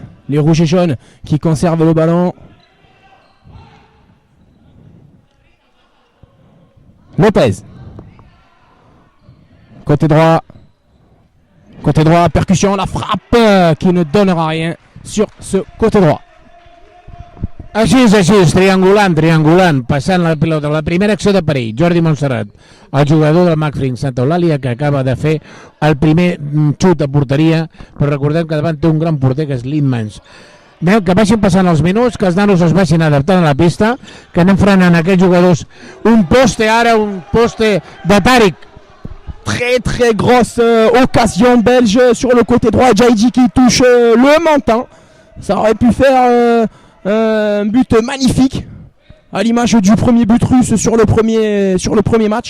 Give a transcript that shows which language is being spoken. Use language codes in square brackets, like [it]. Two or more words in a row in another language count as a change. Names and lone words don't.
[fr] Les rouges et jaunes qui conservent le ballon. Lopez. Côté droit. Percussion. La frappe qui ne donnera rien sur ce côté droit. [ca] Així, triangulant, passant la pilota. La primera acció de perill, Jordi Montserrat, el jugador del Macfring Santa Eulàlia, que acaba de fer el primer xut a porteria, però recordem que davant té un gran porter que és Lindmans. Que vagin passant els minuts, que els nanos es vagin adaptant a la pista, que anem frenant aquests jugadors. [fr] Un poste de Tariq. Très très grosse occasion belge sur le côté droit. Jaïdi qui touche le menton. Ça aurait pu faire un but magnifique à l'image du premier but russe sur le premier match.